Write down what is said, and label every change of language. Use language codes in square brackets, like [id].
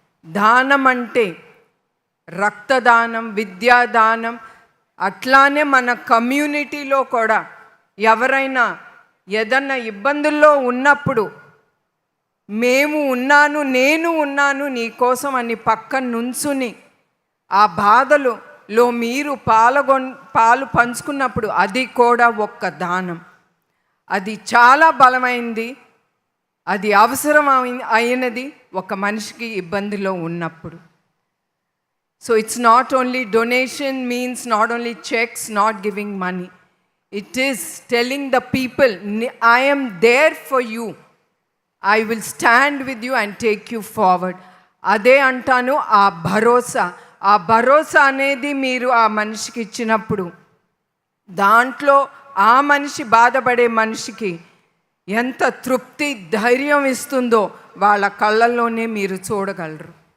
[te] దానం అంటే రక్తదానం, విద్యాదానం, అట్లానే మన కమ్యూనిటీలో కూడా ఎవరైనా ఏదన్నా ఇబ్బందుల్లో ఉన్నప్పుడు మేము ఉన్నాను, నేను ఉన్నాను నీకోసం అని పక్కన నుంచుని ఆ బాధలో మీరు పాలు పంచుకున్నప్పుడు అది కూడా ఒక్క దానం. అది చాలా బలమైంది, అది అవసరం అయినది ఒక మనిషికి ఇబ్బందిలో ఉన్నప్పుడు. [en] So it's not only donation means not only checks, not giving money. It is telling the people, I am there for you. I will stand with you and take you forward. [te] అదే అంటాను ఆ భరోసా. ఆ భరోసా అనేది మీరు ఆ మనిషికి ఇచ్చినప్పుడు దాంట్లో ఆ మనిషి బాధపడే మనిషికి ఎంత తృప్తి, ధైర్యం ఇస్తుందో వాళ్ళ కళ్ళల్లోనే మీరు చూడగలరు.